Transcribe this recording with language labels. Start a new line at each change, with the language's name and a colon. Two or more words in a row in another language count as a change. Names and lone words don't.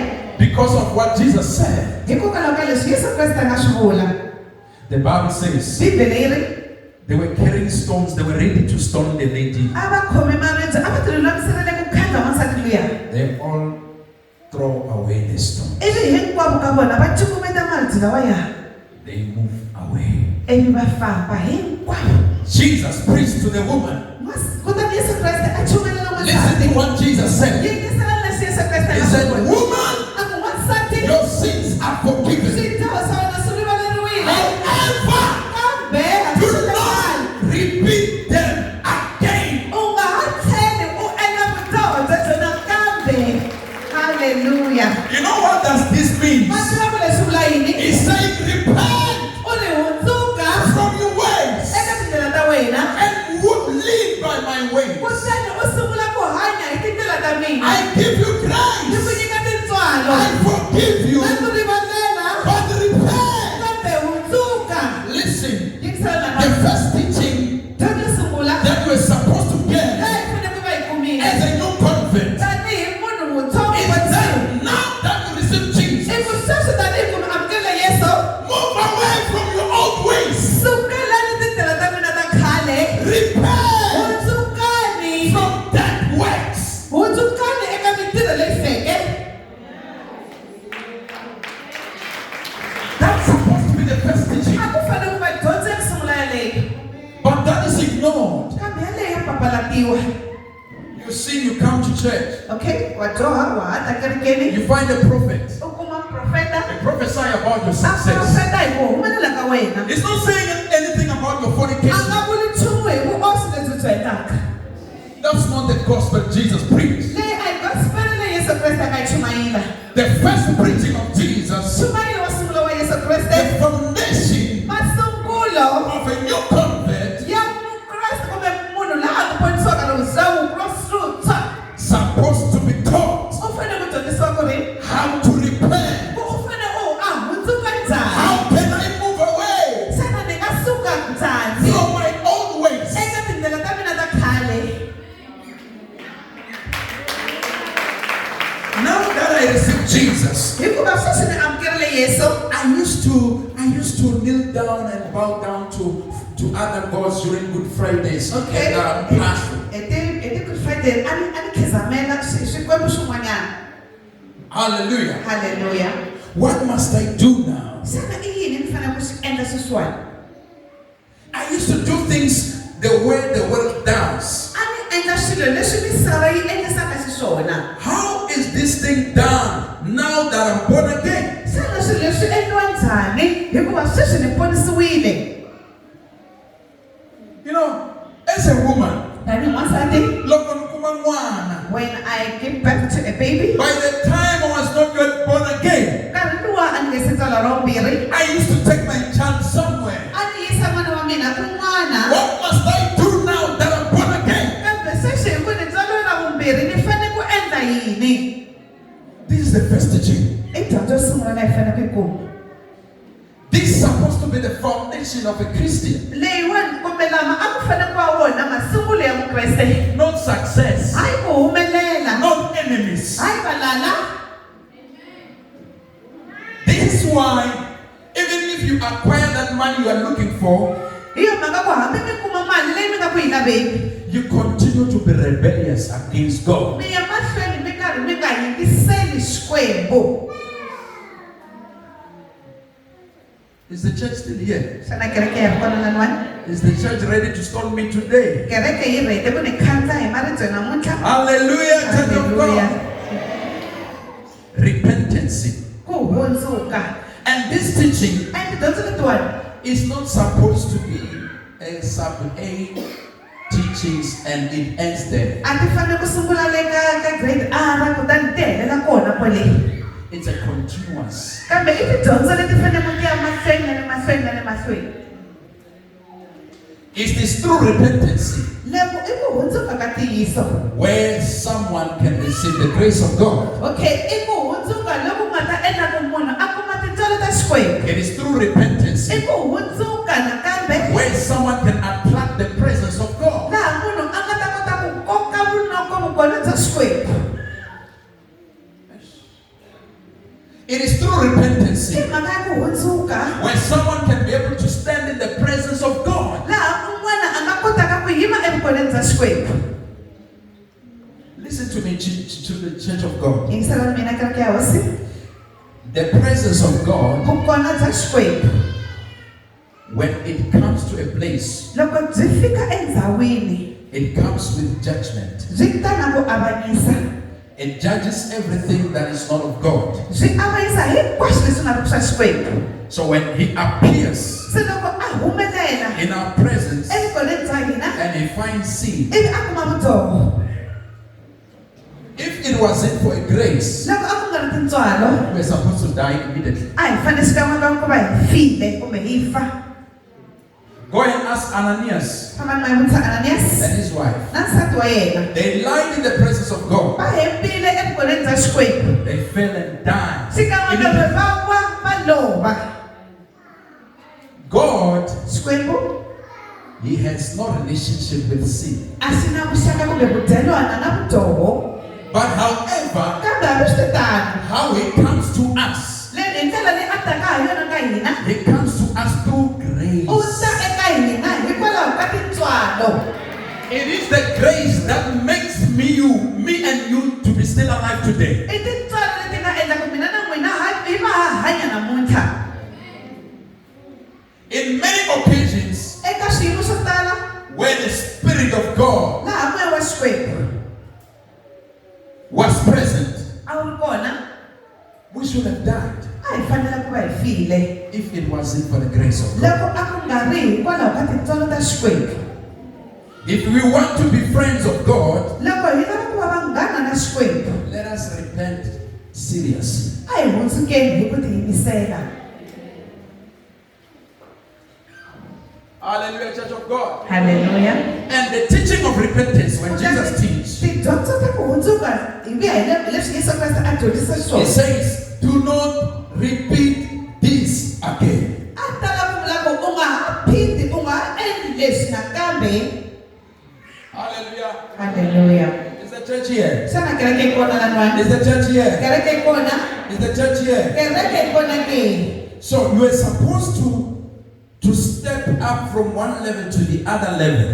English: Because of what Jesus said. The Bible says they were carrying stones, they were ready to stone the lady. They all throw away the stone. they moved away.
Tsonga: ivi va famba hinkwavo.
English: Jesus preached to the woman.
Tsonga: Kutani Yesu Kriste a chumelela
English: Listen to what Jesus said.
Tsonga: Yingisela leswi Yesu Kriste
English: He said, woman,
Tsonga: wansati
English: your sins are forgiven.
Tsonga: swidyoho swa wena swi rivaleriwile.
English: However,
Tsonga: Kambe
English: do not repeat them again.
Tsonga: u nga ha tlheli u endla vudyoho byebyo nakambe.
English: Hallelujah. You know what does this mean?
Tsonga: Ma tiva ku leswi vula yini?
English: He's saying, repent
Tsonga: U ri hundzuka
English: from your ways
Tsonga: eka tindlela ta wena.
English: and live by my ways.
Tsonga: Kutani u sungula ku hanya hi tindlela ta mina.
English: I give you
Tsonga: Ni ku
English: grace.
Tsonga: nyika tintswalo.
English: I forgive you.
Tsonga: Na ku rivalela.
English: But repent.
Tsonga: Kambe hundzuka.
English: Listen,
Tsonga: Yingisela
English: the
Tsonga: na
English: first teaching
Tsonga: dyondzo yo sungula.
English: that we're supposed to get
Tsonga: Leyi fanele ku va yi kumile.
English: as a new convert
Tsonga: Tanihi munhu mutsongo
English: is
Tsonga: wa
English: that
Tsonga: Yesu.
English: now that you receive Jesus,
Tsonga: I ku sweswi tanihi ku mi amukela Yesu.
English: move away from your old ways.
Tsonga: Sukelani tindlela ta mina ta khale.
English: Repent
Tsonga: Hundzukani.
English: from dead works.
Tsonga: Hundzukani eka mintirho leyi feke.
English: That's supposed to be the first teaching.
Tsonga: A ku fanele ku va dyondzo ya ku sungula yaleyo.
English: But that is ignored.
Tsonga: Kambe yaleyo ya papalatiwa.
English: You see, you come to church,
Tsonga: Okay, wa dyoha wa ha ta kerekeni.
English: you find a prophet.
Tsonga: U kuma profeta.
English: They prophesy about your
Tsonga: A
English: success.
Tsonga: profeta hi ku humelela ka wena.
English: It's not saying anything about your
Tsonga: A
English: fornication.
Tsonga: nga vuli nchumu hi vuosi lebyi byi endlaka.
English: That's not the gospel Jesus preached.
Tsonga: Leyi a hi gospel leyi Yesu Kriste a nga yi chumayela.
English: The first preaching of Jesus,
Tsonga: Chumayela wa sungula wa Yesu
English: the
Tsonga: Kriste.
English: foundation
Tsonga: Masungulo
English: of a new convert,
Tsonga: ya Kriste kumbe munhu laha ku ponisiwaka lowuzawu prosruta.
English: supposed to be taught
Tsonga: U fanele ku dyondzisiwa ku ri
English: how to repent.
Tsonga: u fanele a hundzuka njhani.
English: How can I move away
Tsonga: Xana ni nga suka njhani
English: from my old ways?
Tsonga: eka tindlela ta mina ta khale.
English: Now that I received Jesus,
Tsonga: Hikuva sweswi ni amukerile Yesu.
English: I used to kneel down and bow down to other gods during Good Fridays. Okay. And Pastor.
Tsonga: Eti Good Friday a ni khizamela swikwembu swin'wanyana.
English: Hallelujah. Hallelujah. What must I do now?
Tsonga: Xana i yini ni fanele ku swi endla sweswiwani?
English: I used to do things the way the world does.
Tsonga: A ni endla swilo leswi misava yi endlisaka xiswona.
English: How is this thing done now that I'm born again?
Tsonga: Xana swilo leswi endliwa njhani hikuva sweswi ni ponisiwile.
English: You know, as a woman,
Tsonga: Tanihi n'wansati, loko ni kuma n'wana,
English: when I give birth to a baby, by the time I was not yet born again,
Tsonga: nkarhi luwa a ni nge se tswala ro vumbirhi,
English: I used to take my child somewhere.
Tsonga: a ni yisa n'wana wa mina kun'wana.
English: What must I do now that I'm born again?
Tsonga: Kambe sweswi hi ku ni tswaliwe ra vumbirhi ni fanele ku endla yini?
English: This is the first teaching.
Tsonga: I dyondzo yo sungula leyi fanele ku yi kuma.
English: This is supposed to be the foundation of a Christian,
Tsonga: Leyiwani kumbe lama a ku fanele ku va wona masungulo ya vukreste.
English: not success,
Tsonga: Hayi ku humelela.
English: not enemies.
Tsonga: Hayi valala.
English: This is why, even if you acquire that money you are looking for,
Tsonga: Hi yo mhaka ku hambi mi kuma mali leyi mi nga ku yi laveni,
English: you continue to be rebellious against God.
Tsonga: mi ya mahlweni mi karhi mi nga yingiseli Xikwembu.
English: Is the church still here?
Tsonga: Xana kereke ya ri kona laniwani?
English: Is the church ready to stone me today?
Tsonga: Kereke yi rhete ku ni khandza hi maribye namuntlha.
English: Hallelujah, church of Hallelujah. God. Repentance.
Tsonga: Ku hundzuka.
English: And this teaching
Tsonga: And tidyondzo letiwani
English: is not supposed to be a sub-A teachings and it ends there.
Tsonga: a ti fanele ku sungula le ka grade R kutani ti helela kona kwale.
English: It's a continuous.
Tsonga: Kambe i tidyondzo leti fanele ku ti ya mahlweni na le mahlweni na le mahlweni.
English: It is through repentance
Tsonga: Loko i ku hundzuka ka ntiyiso.
English: where someone can receive the grace of God.
Tsonga: Okay, i ku hundzuka loko nga ta endla ku munhu a kuma tintswalo ta Xikwembu.
English: It is through repentance
Tsonga: I ku hundzuka nakambe
English: where someone can attract the presence of God.
Tsonga: laha munhu a nga ta kota ku koka vunoko vukona bya Xikwembu.
English: It is through repentance
Tsonga: I mhaka ya ku hundzuka
English: where someone can be able to stand in the presence of God.
Tsonga: laha un'wana a nga kotaka ku yima evukoneni bya Xikwembu.
English: Listen to me, to the church of God.
Tsonga: Yingiselani mina kereke ya hosi.
English: The presence of God
Tsonga: Vukona bya Xikwembu
English: when it comes to a place,
Tsonga: loko byi fika endhawini
English: it comes with judgment.
Tsonga: byi ta na ku avanyisa.
English: It judges everything that is not of God.
Tsonga: Byi avanyisa hinkwaswo leswi nga ri ku swa Xikwembu.
English: So when he appears
Tsonga: Se loko a humelela
English: in our presence
Tsonga: evuton'wini bya hina
English: and he finds sin,
Tsonga: ivi a kuma vudzoho,
English: if it wasn't for a grace,
Tsonga: loko a ku nga ri tintswalo
English: we're supposed to die immediately.
Tsonga: a hi fanele xikan'wekan'we ku va hi file kumbe hi fa.
English: Go and ask Ananias
Tsonga: Fambani ma ya vutisa Ananias
English: and his wife.
Tsonga: na nsati wa yena.
English: They lied in the presence of God.
Tsonga: Va hembile evuton'wini bya Xikwembu.
English: They fell and died.
Tsonga: Xikan'wekan'we va wa va lova.
English: God,
Tsonga: Xikwembu
English: he has no relationship with sin.
Tsonga: a xi na vuxaka kumbe vudyelwana na vudzoho.
English: But however,
Tsonga: Kambe hambiswiritano
English: how he comes to us,
Tsonga: hi ndlela leyi a taka ha yona ka hina,
English: he comes to us through
Tsonga: u
English: grace.
Tsonga: ta eka hina hikwalaho ka tintswalo.
English: It is the grace that makes me and you to be still alive today.
Tsonga: I tintswalo leti nga endla ku mina na n'wina hi va ha hanya namuntlha.
English: In many occasions,
Tsonga: Eka swiyimo swo tala
English: where the Spirit of God
Tsonga: laha moya wa Xikwembu
English: was present,
Tsonga: a wu ri kona,
English: we should have died
Tsonga: a hi fanele ku va hi file
English: if it wasn't for the grace of God.
Tsonga: loko a ku nga ri hikwalaho ka tintswalo ta Xikwembu.
English: If we want to be friends of God,
Tsonga: Loko hi lava ku va vanghana na Xikwembu,
English: let us repent seriously.
Tsonga: a hi hundzukeni hi ku tiyimisela.
English: Hallelujah, Church of God.
Tsonga: Haleluya.
English: And the teaching of repentance, when Jesus teaches,
Tsonga: Tidyondzo ta ku hundzuka hi ku ya hi leswi Yesu Kreste a dyondzisa
English: he
Tsonga: swona.
English: says, do not repeat this again.
Tsonga: A tala ku vula ku u nga ha phindi u nga ha endli leswi nakambe.
English: Hallelujah.
Tsonga: Haleluya.
English: Is the church here?
Tsonga: Xana kereke yi kona lan'wani?
English: Is the church here?
Tsonga: Kereke yi kona?
English: Is the church here?
Tsonga: Kereke yi kona ke?
English: So you are supposed to step up from one level to the other level.